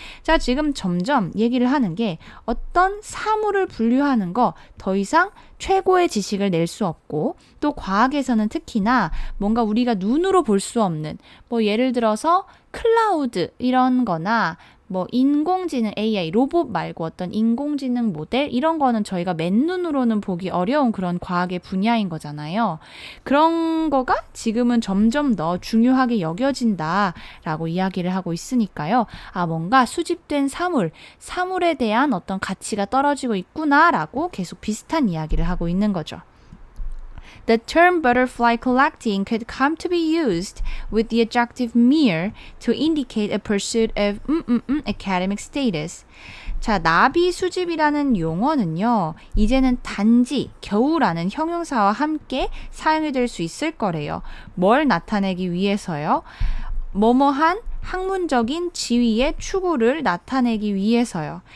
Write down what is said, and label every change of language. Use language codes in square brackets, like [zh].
[ko] 자, 지금 점점 얘기를 하는 게 어떤 사물을 분류하는 거 더 이상 최고의 지식을 낼 수 없고 또 과학에서는 특히나 뭔가 우리가 눈으로 볼 수 없는 뭐 예를 들어서 클라우드 이런 거나 뭐 인공지능 AI 로봇 말고 어떤 인공지능 모델 이런 거는 저희가 맨눈으로는 보기 어려운 그런 과학의 분야인 거잖아요. 그런 거가 지금은 점점 더 중요하게 여겨진다라고 이야기를 하고 있으니까요. 아, 뭔가 수집된 사물에 대한 어떤 가치가 떨어지고 있구나라고 계속 비슷한 이야기를 하고 있는 거죠. [en] The term butterfly collecting could come to be used with the adjective mere to indicate a pursuit of academic status. [ko] 자, 나비 수집이라는 용어는요, 이제는 단지 겨우라는 형용사와 함께 사용이 될 수 있을 거래요. 뭘 나타내기 위해서요? 뭐뭐한 학문적인 지위의 추구를 나타내기 위해서요.